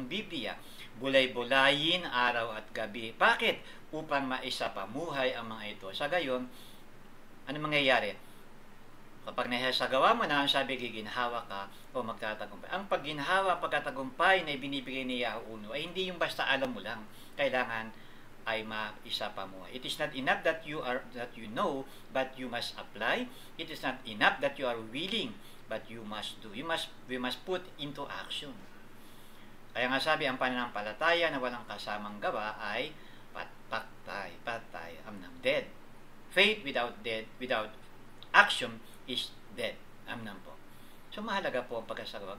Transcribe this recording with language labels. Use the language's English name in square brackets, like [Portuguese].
[Filipino] Ang Biblia, bulay-bulayin araw at gabi. Bakit? Upang maisapamuhay ang mga ito. Sa gayon, ano mangyayari? Kapag naisagawa mo na, ang sabi, giginhawa ka o magtatagumpay. Ang pagginhawa, pagkatagumpay na ibinibigay ni Yahoo ay hindi yung basta alam mo lang. Kailangan ay maisapamuhay. [English] It is not enough that you know, but you must apply. It is not enough that you are willing, but you must do. We must put into action. [Filipino] Kaya nga sabi, ang pananampalataya na walang kasamang gawa ay patay, amnam, dead. [English] Faith without action is dead, amnam po. [Filipino] So mahalaga po ang pagkasagawa.